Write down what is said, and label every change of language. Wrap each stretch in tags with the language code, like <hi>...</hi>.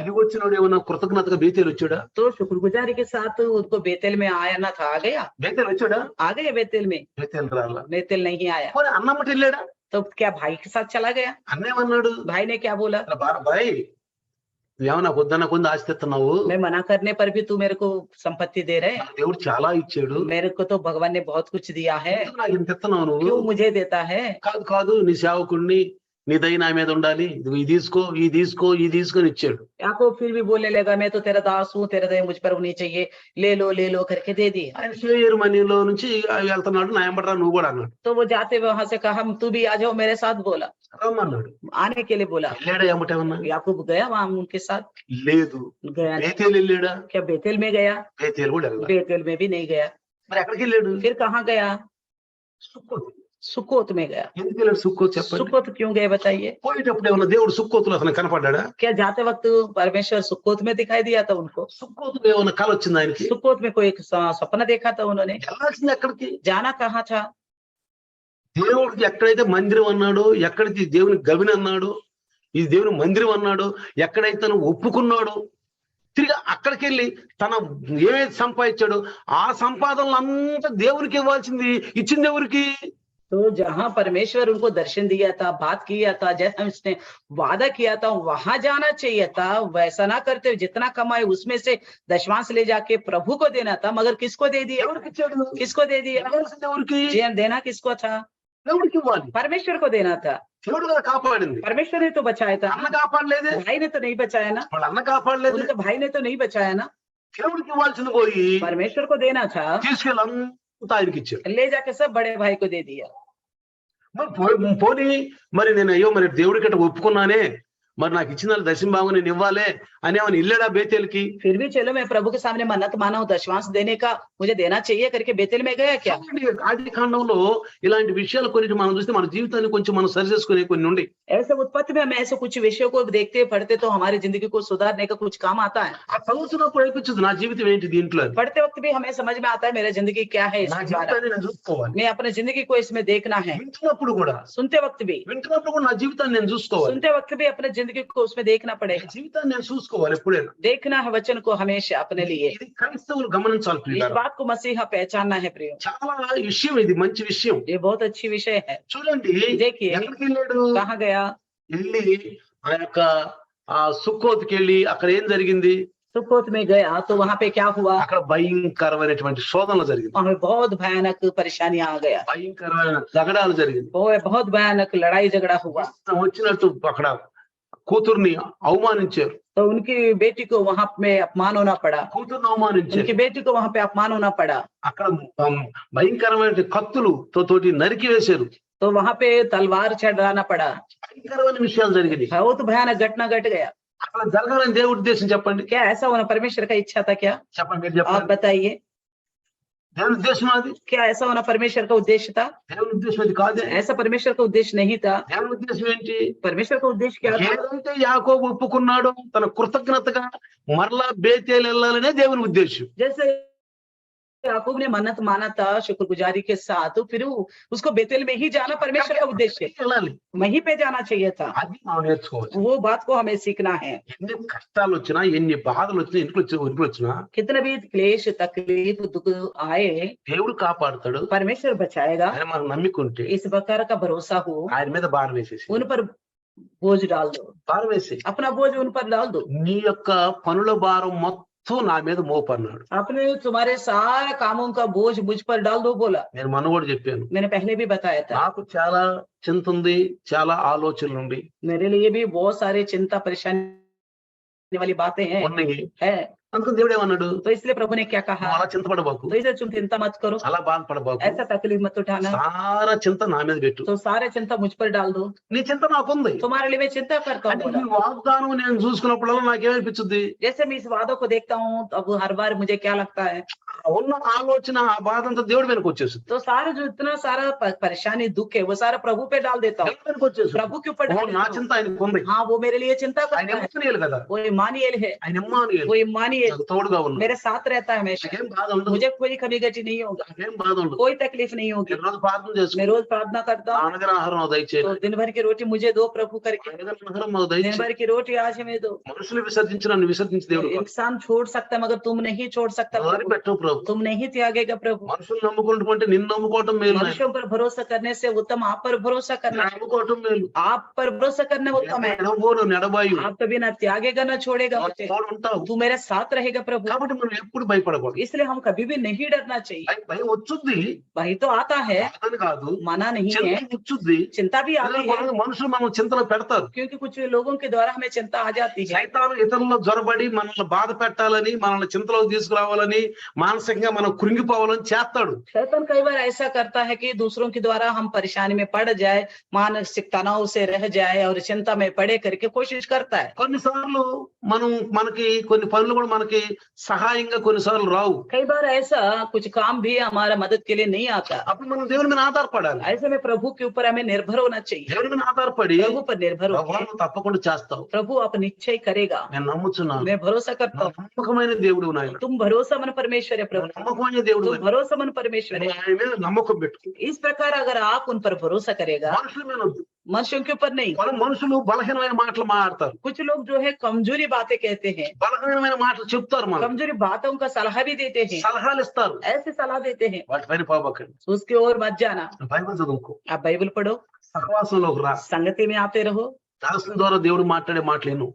<te>తిరిగి వచ్చినోడు ఏమన్నా కృతజ్ఞతగా బేతేలు వచ్చాడా?</te> <hi>तो शुक्रगुजारी के साथ उनको बेतेल में आना था, आ गया,</hi> <te>బేతేలు వచ్చాడా?</te> <hi>आ गया बेतेल में।</hi> <te>బేతేలు రాలా.</te> <hi>बेतेल नहीं आया,</hi> <te>పోనీ అన్నమ్మటి వెళ్ళాడా?</te> <hi>तो क्या भाई के साथ चला गया?</hi> <te>అన్నేమన్నాడు?</te> <hi>भाई ने क्या बोला?</hi> <te>బాయ్ నువ్వేమన్నా పొద్దున్న కొంత ఆస్తిస్తున్నావు,</te> <hi>मैं मना करने पर भी तू मेरे को संपत्ति दे रहे,</hi> <te>నాకు దేవుడు చాలా ఇచ్చాడు,</te> <hi>मेरे को तो भगवान ने बहुत कुछ दिया है,</hi> <te>ఎందుకు నాకు ఇంత ఇస్తున్నావు నువ్వు?</te> <hi>क्यों मुझे देता है?</hi> <te>కాదు నీ సేవకుడిని, నీ దయ నా మీద ఉండాలి, ఇది తీసుకో ఇది తీసుకో ఇది తీసుకొని ఇచ్చాడు.</te> <hi>याकूब फिर भी बोलने लगा, मैं तो तेरा दास हूँ, तेरा दया मुझ पर होनी चाहिए, ले लो करके दे दिए।</hi> <te>ఆయన షేర్ మనీలో నుంచి వెళ్తున్నాడు, నా ఎంబడ్రా నువ్వు కూడా అన్నాడు.</te> <hi>तो वो जाते हुए वहां से कहा, हम तू भी आ जाओ मेरे साथ, बोला,</hi> <te>రమ్మన్నాడు.</te> <hi>आने के लिए बोला।</hi> <te>వెళ్ళాడా ఏమంటేమన్నా?</te> <hi>याकूब गया वहां उनके साथ?</hi> <te>లేదు.</te> <hi>गया नहीं।</hi> <te>బేతేలు వెళ్ళాడా?</te> <hi>क्या बेतेल में गया?</hi> <te>బేతేలు కూడా వెళ్ళాలి.</te> <hi>बेतेल में भी नहीं गया।</hi> <te>మరి ఎక్కడికి వెళ్ళాడు?</te> <hi>फिर कहाँ गया?</hi> <te>సుక్కోతు.</te> <hi>सुकोत में गया।</hi> <te>ఎందుకు వెళ్ళాడు సుక్కోతు చెప్పండి?</te> <hi>सुकोत क्यों गए बताइए?</hi> <te>పోయేటప్పుడు ఏమన్నా దేవుడు సుక్కోతులో అతను కనపడ్డా?</te> <hi>क्या जाते वक्त परमेश्वर सुकोत में दिखाई दिया था उनको?</hi> <te>సుక్కోతులో ఏమన్నా కల వచ్చింది ఆయనకి?</te> <hi>सुकोत में कोई एक सपना देखा था उन्होंने?</hi> <te>వెళ్ళాల్సింది ఎక్కడికి?</te> <hi>जाना कहाँ था?</hi> <te>దేవుడికి ఎక్కడైతే మందిరం అన్నాడో, ఎక్కడైతే దేవుని గవిని అన్నాడో, ఈ దేవుని మందిరం అన్నాడో, ఎక్కడైతే తను ఒప్పుకున్నాడో, తిరిగి అక్కడికి వెళ్ళి తన ఏమైతే సంపాదించాడో ఆ సంపాదనలంతా దేవునికి ఇవ్వాల్సింది ఇచ్చింది ఎవరికి?</te> <hi>तो जहाँ परमेश्वर उनको दर्शन दिया था, बात किया था, जैसा उसने वादा किया था वहां जाना चाहिए था। वैसा ना करते हुए जितना कमाए उसमें से दशमांश ले जाके प्रभु को देना था, मगर किसको दे दिया?</hi> <te>ఎవరికి ఇచ్చాడు?</te> <hi>किसको दे दिया?</hi> <te>ఇవ్వాల్సింది ఎవరికి?</te> <hi>जी देना किसको था?</hi> <te>దేవుడికి ఇవ్వాలి.</te> <hi>परमेश्वर को देना था।</hi> <te>దేవుడు కదా కాపాడింది.</te> <hi>परमेश्वर ने तो बचाया था,</hi> <te>అన్న కాపాడలేదే,</te> <hi>भाई ने तो नहीं बचाया ना,</hi> <te>వాళ్ళ అన్న కాపాడలేదు.</te> <hi>उनके भाई ने तो नहीं बचाया ना।</hi> <te>దేవుడికి ఇవ్వాల్సింది పోయి</te> <hi>परमेश्वर को देना था,</hi> <te>తీసుకెళ్ళి అంతా ఆయనకి ఇచ్చాడు.</te> <hi>ले जाके सब बड़े भाई को दे दिया।</hi> <te>మరి పోనీ మరి నేను అయ్యో మరి దేవుడికి అట్లా ఒప్పుకున్నానే, మరి నాకు ఇచ్చిన దశమ భాగం నేను ఇవ్వాలే అని ఏమని వెళ్ళాడా బేతేల్కి?</te> <hi>फिर भी चलो मैं प्रभु के सामने मन्नत माना हूँ, दशमांश देने का मुझे देना चाहिए करके बेतेल में गया क्या?</hi> <te>ఆది కాండంలో ఇలాంటి విషయాలు కొన్ని మనం చూస్తే మన జీవితాన్ని కొంచెం మనం సరి చేసుకునే కొన్ని ఉండి</te> <hi>ऐसे उत्पत्ति में हम ऐसे कुछ विषयों को देखते पढ़ते तो हमारी जिंदगी को सुधारने का कुछ काम आता है।</hi> <te>ఆ చదువుతున్నప్పుడు అనిపించదు నా జీవితం ఏంటి దీంట్లో అని.</te> <hi>पढ़ते वक्त भी हमें समझ में आता है मेरा जिंदगी क्या है,</hi> <te>నా</te> <hi>इसके द्वारा</hi> <te>జీవితాన్ని నేను చూసుకోవాలి.</te> <hi>मैं अपने जिंदगी को इसमें देखना है।</hi> <te>వింటున్నప్పుడు కూడా</te> <hi>सुनते वक्त भी</hi> <te>నా జీవితాన్ని నేను చూసుకోవాలి.</te> <hi>सुनते वक्त भी अपने जिंदगी को उसमें देखना</hi> <te>నా</te> <hi>पड़ेगा।</hi> <te>జీవితాన్ని నేను చూసుకోవాలి ఎప్పుడైనా.</te> <hi>देखना है वचन को हमेशा अपने लिए।</hi> <te>ఇది క్రైస్తవులు గమనించాలి</te> <hi>इस</hi> <te>ప్రియులారా.</te> <hi>बात को मसीहा पहचानना है प्रियो,</hi> <te>చాలా విషయం ఇది, మంచి విషయం.</te> <hi>ये बहुत अच्छी विषय है।</hi> <te>చూడండి</te> <hi>देखिए</hi> <te>ఎక్కడికి వెళ్ళాడు?</te> <hi>कहाँ गया?</hi> <te>వెళ్ళి ఆ యొక్క ఆ సుక్కోతుకి వెళ్ళి అక్కడ ఏం జరిగింది?</te> <hi>सुकोत में गया तो वहां पे क्या हुआ?</hi> <te>అక్కడ భయంకరమైనటువంటి శోధనలు జరిగింది.</te> <hi>वहां पे बहुत भयानक परेशानियां आ गया,</hi> <te>భయంకరమైన జగడాలు జరిగింది.</te> <hi>बहुत भयानक लड़ाई झगड़ा हुआ।</hi> <te>ఇష్టం వచ్చినట్టు అక్కడ కూతుర్ని అవమానించారు.</te> <hi>तो उनकी बेटी को वहां पे अपमान होना पड़ा,</hi> <te>కూతుర్ని అవమానించారు.</te> <hi>उनकी बेटी को वहां पे अपमान होना पड़ा।</hi> <te>అక్కడ భయంకరమైన కత్తులు తోటి నరికి వేశారు.</te> <hi>तो वहां पे तलवार चढ़ाना पड़ा,</hi> <te>భయంకరమైన విషయాలు జరిగినాయి.</te> <hi>बहुत भयानक घटना घट गया।</hi> <te>అక్కడ జరగాలని దేవుడి ఉద్దేశం చెప్పండి.</te> <hi>क्या ऐसा होना परमेश्वर का इच्छा था क्या?</hi> <te>చెప్పండి, మీరు</te> <hi>आप</hi> <te>చెప్పండి.</te> <hi>बताइए,</hi> <te>దేవుని ఉద్దేశం అది?</te> <hi>क्या ऐसा होना परमेश्वर का उद्देश्य था?</hi> <te>దేవుని ఉద్దేశం అది కాదే.</te> <hi>ऐसा परमेश्वर का उद्देश्य नहीं था।</hi> <te>దేవుని ఉద్దేశం ఏంటి?</te> <hi>परमेश्वर का उद्देश्य क्या था?</hi> <te>ఏదైతే యాకోబు ఒప్పుకున్నాడో తన కృతజ్ఞతగా మరలా బేతేలు వెళ్ళాలనే దేవుని ఉద్దేశం.</te> <hi>जैसे याकूब ने मन्नत माना था शुक्रगुजारी के साथ, तो फिर उसको बेतेल में ही जाना परमेश्वर का उद्देश्य,</hi> <te>వెళ్ళాలి.</te> <hi>वहीं पे जाना चाहिए था।</hi> <te>అది మనం నేర్చుకోవచ్చు.</te> <hi>वो बात को हमें सीखना है।</hi> <te>ఎన్ని కష్టాలు వచ్చినా, ఎన్ని బాధలు వచ్చినా, ఇంట్లో వచ్చినా</te> <hi>कितने भी क्लेश तकलीफ दुख आए</hi> <te>దేవుడు కాపాడుతాడు.</te> <hi>परमेश्वर बचाएगा,</hi> <te>ఆయన మనం నమ్ముకుంటే</te> <hi>इस प्रकार का भरोसा हो।</hi> <te>ఆయన మీద భారం వేసేసి,</te> <hi>उन पर बोझ डाल दो,</hi> <te>భారం వేసి</te> <hi>अपना बोझ उन पर डाल दो।</hi> <te>నీ యొక్క పనుల భారం మొత్తం నా మీద మోపన్నాడు.</te> <hi>आपने तुम्हारे सारे कामों का बोझ मुझ पर डाल दो बोला।</hi> <te>నేను మొన్న కూడా చెప్పాను,</te> <hi>मैंने पहले भी बताया था,</hi> <te>నాకు చాలా చింత ఉంది, చాలా ఆలోచనలు ఉంది,</te> <hi>मेरे लिए भी बहुत सारे चिंता परेशानी वाली बातें हैं</hi> <te>ఉన్నాయి.</te> <hi>है।</hi> <te>అందుకని దేవుడు ఏమన్నాడు?</te> <hi>तो इसलिए प्रभु ने क्या</hi> <te>నువ్వు</te> <hi>कहा?</hi> <te>అలా చింతపడబాకు,</te> <hi>तो इसे तुम चिंता मत करो,</hi> <te>అలా బాధపడబాకు,</te> <hi>ऐसा तकलीफ मत उठाना,</hi> <te>సారా చింత నా మీద పెట్టు.</te> <hi>तो सारे चिंता मुझ पर डाल दो।</hi> <te>నీ చింత నాకుంది.</te> <hi>तुम्हारे लिए मैं चिंता करता</hi> <te>అంటే</te> <hi>हूँ</hi> <te>నీ</te> <hi>बोला।</hi> <te>వాగ్దానం నేను చూసుకున్నప్పుడల్లా నాకేమనిపించుద్ది?</te> <hi>जैसे मैं इस वादों को देखता हूँ तब हर बार मुझे क्या लगता है,</hi> <te>ఉన్న ఆలోచన ఆ బాధ అంతా దేవుడి వెనక వచ్చేస్తుంది.</te> <hi>तो सारा जो इतना सारा परेशानी दुख है वो सारा प्रभु पे डाल देता हूँ,</hi> <te>దేవుడి వెనక వచ్చేస్తుంది.</te> <hi>प्रभु के ऊपर</hi> <te>ఓ,</te> <hi>डाल</hi> <te>నా</te> <hi>देता हूँ।</hi> <te>చింత ఆయనకు ఉంది.</te> <hi>हाँ वो मेरे लिए चिंता</hi> <te>ఆయన</te> <hi>करता है,</hi> <te>ఎమ్మానుయేలు కదా,</te> <hi>वो इम्मानुएल है,</hi> <te>ఆయన ఎమ్మానుయేలు.</te> <hi>वो इम्मानुएल</hi> <te>నాకు తోడుగా ఉన్నాడు.</te> <hi>मेरे साथ रहता है हमेशा।</hi> <te>నాకేం బాధ ఉండదు,</te> <hi>मुझे कोई कमी घटी नहीं होगा,</hi> <te>నాకేం బాధ ఉండదు.</te> <hi>कोई तकलीफ नहीं होगी।</hi> <te>నేను రోజు ప్రార్థన</te> <hi>मैं</hi> <te>చేసుకుంటా,</te> <hi>रोज प्रार्थना करता हूँ,</hi> <te>అనగన ఆహారం నాకు దయచేయండి,</te> <hi>तो दिन भर की रोटी मुझे दो प्रभु करके,</hi> <te>అనగన ఆహారం నాకు</te> <hi>दिन</hi> <te>దయచేయండి.</te> <hi>भर की रोटी आज हमें दो।</hi> <te>మనుషులు విసర్జించి నన్ను విసర్జించి దేవుడు కాదు.</te> <hi>इंसान छोड़ सकता है मगर तुम नहीं छोड़ सकता प्रभु,</hi> <te>వదిలిపెట్టవు ప్రభు.</te> <hi>तुम नहीं त्यागेगा प्रभु।</hi> <te>మనుషులు నమ్ముకుంటే నిన్ను నమ్ముకోవటం మేలు. నాయన.</te> <hi>मनुष्यों पर भरोसा करने से उत्तम आप पर भरोसा करना है,</hi> <te>నమ్ముకోవటం మేలు.</te> <hi>आप पर भरोसा करना उत्तम है।</hi> <te>ఎడబోను నెడబాయు,</te> <hi>आप कभी ना त्यागेगा ना छोड़ेगा मुझे,</hi> <te>తోడు ఉంటావు.</te> <hi>तू मेरे साथ रहेगा प्रभु।</hi> <te>కాబట్టి మనం ఎప్పుడు భయపడకూడదు.</te> <hi>इसलिए हम कभी भी नहीं डरना चाहिए।</hi> <te>భయం వచ్చుద్ది,</te> <hi>वही तो आता है,</hi> <te>బాధని కాదు,</te> <hi>मना नहीं है,</hi> <te>చింత వచ్చుద్ది.</te> <hi>चिंता भी आती है,</hi> <te>మనుషులు మనం చింతలో పెడతారు.</te> <hi>क्योंकि कुछ लोगों के द्वारा हमें चिंता आ जाती है।</hi> <te>సైతాను ఇతరుల్లో జొరబడి మనల్ని బాధ పెట్టాలని, మనల్ని చింతలో తీసుకురావాలని, మన మానసికంగా మనం కృంగిపోవాలని చేస్తాడు.</te> <hi>शैतान कई बार ऐसा करता है कि दूसरों के द्वारा हम परेशानी में पड़ जाए, मानसिक तनाव से रह जाए और चिंता में पड़े करके कोशिश करता है।</hi> <te>కొన్నిసార్లు మనకి కొన్ని పనులు కూడా మనకి సహాయంగా కొన్నిసార్లు రావు.</te> <hi>कई बार ऐसा कुछ काम भी हमारा मदद के लिए नहीं आता।</hi> <te>అప్పుడు మనం దేవుని మీద ఆధారపడాలి.</te> <hi>ऐसे में प्रभु के ऊपर हमें निर्भर होना चाहिए।</hi> <te>దేవుని మీద ఆధారపడి</te> <hi>प्रभु पर निर्भर</hi> <te>ప్రభువా</te> <hi>होकर</hi> <te>నువ్వు తప్పకుండా చేస్తావు,</te> <hi>प्रभु आप निश्चय करेगा,</hi> <te>నేను నమ్ముచున్నాను,</te> <hi>मैं भरोसा करता</hi> <te>నువ్వు</te> <hi>हूँ।</hi> <te>నమ్మకమైన దేవుడు నాయన,</te> <hi>तुम भरोसा मन परमेश्वर है</hi> <te>నువ్వు</te> <hi>प्रभु,</hi> <te>నమ్మకమైన దేవుడు</te> <hi>तुम भरोसा मन परमेश्वर है।</hi> <te>ఆయన మీద నమ్మకం పెట్టుకో.</te> <hi>इस प्रकार अगर आप उन पर भरोसा करेगा,</hi> <te>మనుషుల మీద వద్దు.</te> <hi>मनुष्यों के ऊपर नहीं।</hi> <te>మన మనుషులు బలహీనమైన మాటలు మాట్లాడతారు,</te> <hi>कुछ लोग जो है कमजोरी बातें कहते हैं,</hi> <te>బలహీనమైన మాటలు చెప్తారు, మనం</te> <hi>कमजोरी बातों का सलाह भी देते हैं,</hi> <te>సలహాలు ఇస్తారు.</te> <hi>ऐसे सलाह देते हैं,</hi> <te>వాటిపైన పోబకండి.</te> <hi>उसके ओर मत जाना।</hi> <te>బైబిల్ చదువుకో,</te> <hi>आप बाइबल पढ़ो,</hi> <te>సహవాసంలోకి రా.</te> <hi>संगति में आते रहो,</hi> <te>దాసుల ద్వారా దేవుడు మాట్లాడే మాటలు విను.</te>